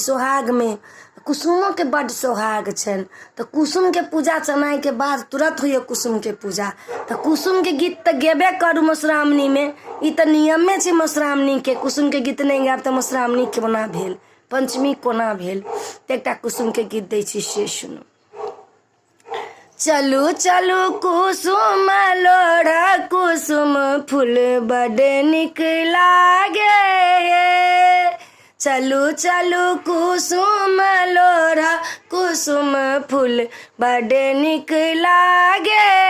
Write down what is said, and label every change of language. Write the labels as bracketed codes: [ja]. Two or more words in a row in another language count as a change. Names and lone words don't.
[mai] सोहाग में कुसुमों के बड सोहाग छन, तो कुसुम के पूजा चनाई के बाद तुरंत होइए कुसुम के पूजा। तो कुसुम के गीत तो गेबे करू मधुश्रावणी में, ई तो नियमे छै मधुश्रावणी के। कुसुम के गीत नहीं गायब तो मधुश्रावणी कोना भेल, पंचमी कोना भेल। एकटा कुसुम के गीत दै छी से सुनू। चलू चलू कुसुम लोढ़ा कुसुम फूल बड़ निक लागे। चलू चलू कुसुम लोढ़ा कुसुम फूल बड़ निक लागे।